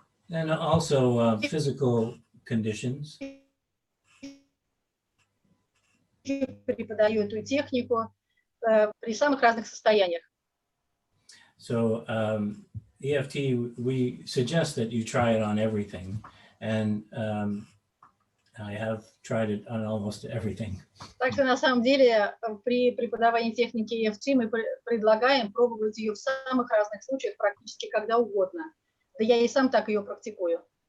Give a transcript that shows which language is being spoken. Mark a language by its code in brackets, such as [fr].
[en] And also physical conditions. [ru] преподаю эту технику при самых разных состояниях. [en] So EFT, we suggest that you try it on everything. And I have tried it on almost everything. [ru] Так что на самом деле при преподавании техники EFT мы предлагаем пробовать ее в самых разных случаях, практически когда угодно. Да я и сам так ее практикую.